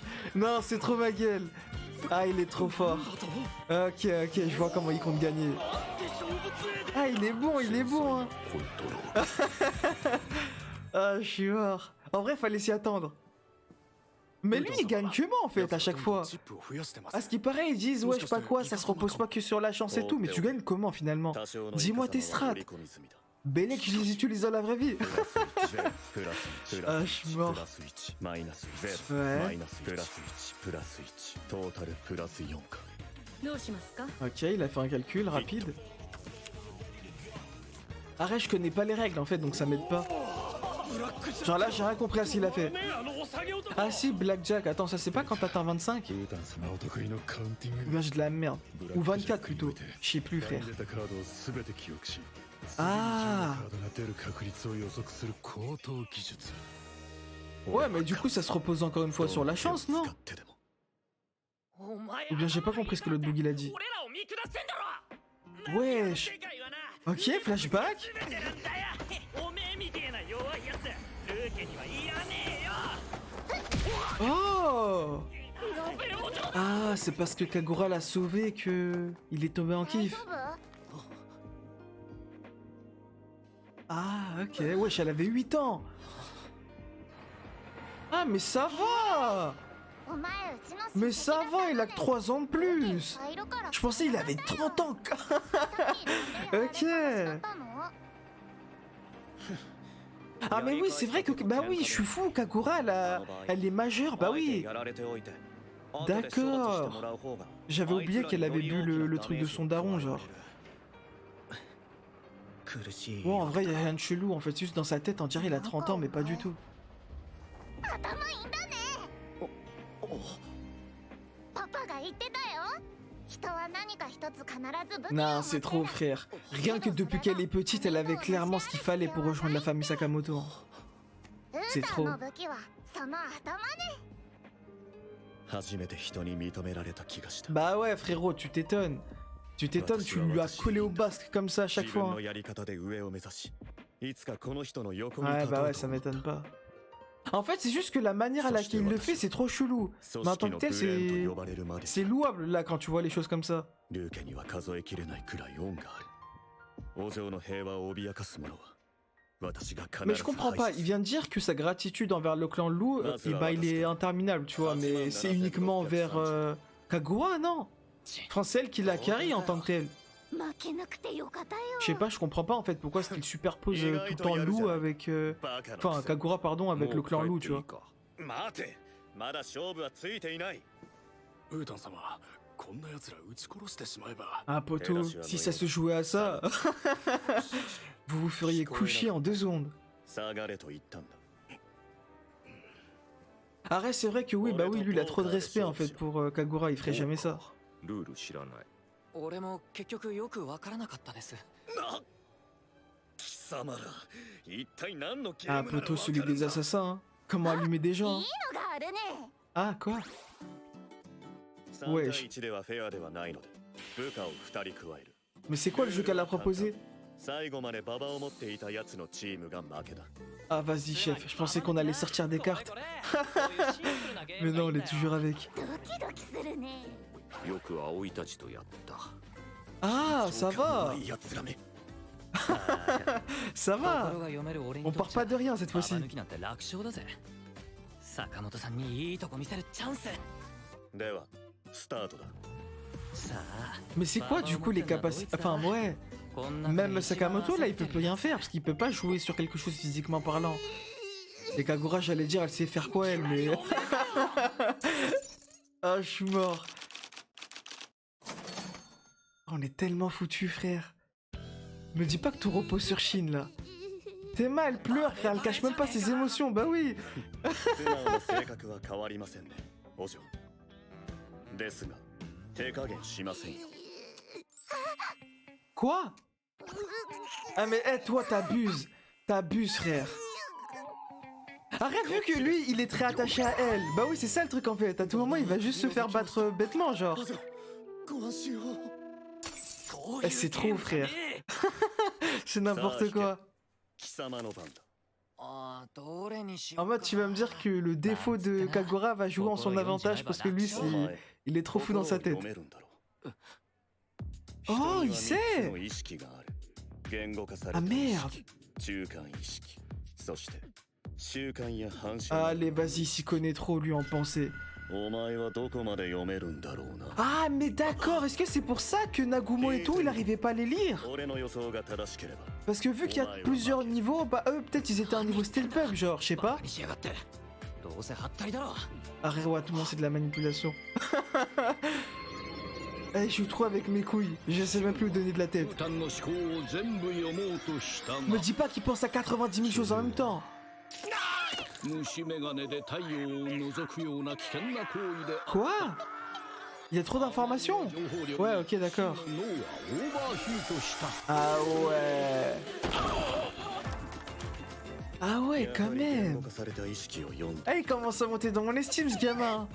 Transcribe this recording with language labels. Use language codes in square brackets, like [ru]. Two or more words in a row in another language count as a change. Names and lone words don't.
[fr] Non, c'est trop ma gueule. Ah, il est trop fort. Ok, ok, je vois comment il compte gagner. Ah, il est bon, hein. Ah, je suis mort. En vrai, fallait s'y attendre. Mais lui, il gagne que moi, en fait, à chaque fois. [ja] チップを増やしてます [fr] À ce qui paraît, ils disent, ouais, je sais pas quoi, ça se repose pas que sur la chance et tout, mais tu gagnes comment, finalement? [ja] 多少の [fr] Dis-moi tes [ja] イカ様は [fr] strats. [ja] 織り込み済みだ [fr] Bellec, je les utilise dans la vraie vie. [ja] プラス1 [fr] Ah, je suis mort. [ja] プラス1マイナス0 [fr] Ouais. [ja] マイナスプラス1プラス1トータルプラス4かどうしますか [fr] Ok, il a fait un calcul rapide. Arrête, je connais pas les règles en fait, donc ça m'aide pas. Genre là, j'ai rien compris à ce qu'il a fait. Ah si, Blackjack, attends, ça c'est pas quand t'atteins 25? [ja] ウータン様お得意のカウンティング [fr] Ou bien j'ai de la merde. Ou 24 plutôt. Je sais plus, [ja] 選ん [fr] frère. [ja] でたカードを全て記憶し [fr] Ah [ja] カードが出る確率を予測する高等技術。 [fr] Ouais, mais du coup, ça se repose encore une fois sur la chance, non? [ja] 使ってでも [fr] Ou bien j'ai pas compris ce que l'autre boogie a dit. Wesh. Ok, flashback. Oh. Ah, c'est parce que Kagura l'a sauvé que il est tombé en [ja] 大 [fr] kiff. [ja] 丈夫 [fr] Ah, ok. Wesh, elle avait 8 ans. Ah, mais ça va. [ja] お前うちの [fr] Mais ça va, il a que 3 ans de plus. [ja] 入るから [fr] Je pensais il avait 30 ans. [ja] さっき飲んで [fr] Ok. [ja] あれ話だったの [fr] Ah mais oui, c'est vrai que... Bah oui, je suis fou, Kagura, elle est majeure, bah oui. [ja] やられておいて [fr] D'accord. J'avais oublié qu'elle avait bu le truc de son daron, genre. [ja] 苦しい [fr] Bon, en vrai, y a rien de chelou, en fait, juste dans sa tête, on dirait il a 30 ans, mais pas du tout. [ja] 頭いいんだねパパが言ってたよ人は何か一つ必ず武器を [fr] Non, [ja] 持 [fr] c'est [ja] て [fr] trop, [ja] る [fr] frère. Rien que depuis qu'elle est petite, elle avait clairement ce qu'il fallait pour rejoindre la famille Sakamoto. [ja] ウータンの武器はその頭ね初めて人に認められた気がした [fr] Bah ouais, frérot, tu t'étonnes. Tu t'étonnes, tu lui as collé au basque comme ça à chaque [ja] 自分 [fr] fois. [ja] のやり方で上を目指しいつかこの人の横に [fr] Ouais, [ja] 立と [fr] bah [ja] う [fr] ouais, [ja] と [fr] ça m'étonne pas. En fait, c'est juste que la manière à laquelle il le fait, c'est trop chelou. [ja] 組 [fr] Mais en [ja] 織 [fr] tant [ja] の [fr] que [ja] ブ [fr] tel, [ja] レーン [fr] c'est... [ja] と呼ばれるまで [fr] C'est louable, là, quand tu vois les choses comme ça. [ja] ルーケには数えきれないくらい恩がある王城の平和を脅かす者は私が必 [fr] Mais [ja] ず [fr] je comprends pas, [ja] 排 [fr] il vient de dire que sa gratitude envers le clan Lou, bah, il est interminable, tu vois, mais c'est uniquement envers Kagura, non? Enfin, c'est elle qui l'a carry en tant que telle. [ja] 負けなくてよかったよ [fr] Je sais pas, je comprends pas en fait pourquoi est-ce qu'il superpose tout le temps Lou avec... [ja] バカなくせ [fr] Enfin, Kagura, pardon, avec le clan Lou, tu vois. [ja] 待てまだ勝負はついていないウータン様、こんな奴ら撃ち殺してしまえば。 [fr] Ah, poto, si ça se jouait à ça, vous vous feriez coucher en 2 secondes. [ja] 下がれと言ったんだ [fr] Arrête, c'est vrai que oui, bah oui, lui, il a trop de respect en fait pour Kagura, il ferait jamais ça. [ja] ルール知らない。俺も結局よくわからなかったです。な貴様ら一体何のゲー [fr] Ah, [ja] ムなの [fr] poto, celui des assassins, hein. Comment allumer des [ja] いい [fr] gens, [ja] の [fr] hein. [ja] があるね [fr] Ah, quoi? [ja] 3対1ではフェアではないので部下を2人加える [fr] Mais c'est quoi le jeu qu'elle a proposé? [ja] 最後まで馬場を持っていたやつのチームが負けだ [fr] Ah, vas-y, chef, je pensais qu'on allait sortir des cartes. Mais non, on est toujours avec. [ja] ドキドキするねよく葵たちとやった。 [fr] Ah, ça va, [ja] いやつらめ [fr] ça [ja] 心 [fr] va. [ja] が読める俺 [fr] On [ja] にとっ [fr] part [ja] ちゃ [fr] pas de rien cette [ja] ババ [fr] fois-ci. [ja] 抜きなんて楽勝だぜ。坂本さんにいいとこ見せるチャンス。ではスタートださあ、 [fr] Mais c'est quoi du coup les capacités... Enfin, ouais. [ja] こんな [fr] Même Sakamoto là, il peut plus rien faire parce qu'il peut pas jouer sur quelque chose physiquement parlant. Et Kagura, j'allais dire, elle sait faire quoi elle, mais. Ah, je suis mort. On est tellement foutus, frère. Me dis pas que tout repose sur Shin là. Tema, elle pleure, frère, elle cache même pas ses émotions, bah oui. [ja] 素直な性格は変わりませんねお嬢ですが手加減しませんよ [fr] Quoi? Ah mais toi t'abuses. T'abuses, frère. Arrête, vu que lui il est très attaché à elle. Bah oui, c'est ça le truc en fait. À tout moment il va juste se faire battre bêtement, genre. [ja] ご安心を [fr] Eh, c'est trop, frère. C'est n'importe quoi. [ja] 貴様の番だあーどれにしよ [fr] En [ja] うか [fr] mode, tu vas me dire que le défaut de Kagura va jouer en son avantage parce que lui, [ja] お前 [fr] il est trop fou dans sa [ja] 心 [fr] tête. [ja] を読めるんだろう [fr] Oh, [ja] 人に [fr] il [ja] は三つ [fr] sait. [ja] の意識がある言語化された [fr] Ah [ja] 意 [fr] merde. [ja] 識中間意識そして習慣や反射 [fr] Allez, vas-y, il s'y connaît trop, lui, en pensée. [ja] お前はどこまで読めるんだろうな [fr] Ah, mais d'accord, est-ce que c'est pour ça que Nagumo et tout, il arrivait pas à les lire? [ja] 俺の予想が正しければ [fr] Parce que vu qu'il y a plusieurs niveaux, bah eux, peut-être ils étaient à un niveau [en] step up, [fr] genre, je sais [ja] バ [fr] pas. [ja] カにしやがってどうせハったりだろ [fr] Arrête, ouais, tout le monde, c'est de la manipulation. Eh, je joue trop avec mes couilles, je sais même plus où donner de la tête. [ja] ウータンの思考を全部読もうとしたが [fr] Me dis pas qu'il pense à 90 000 choses en même temps. [ja] 虫眼鏡で太陽を覗くような危険な行為で [fr] Quoi? Il y a trop d'informations. Ouais, ok, d'accord. Ah ouais. Ah ouais, quand même. [ja] 動かされた意識を読んで [fr] Ah, il commence à monter dans mon estime, ce gamin.